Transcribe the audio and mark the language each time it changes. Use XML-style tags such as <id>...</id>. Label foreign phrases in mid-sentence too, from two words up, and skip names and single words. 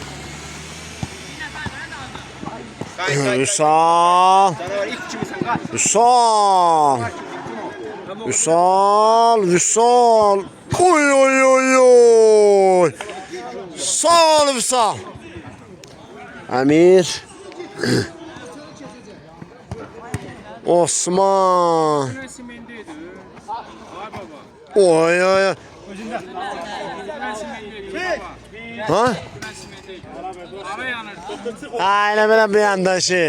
<az>Vüsal. Vüsal. Oy oy oy oy. Sağ ol Vüsal. Əmir. Osman. Oy oy oy. Ha?</az> <tr>Aynen böyle bir anda şey.</tr>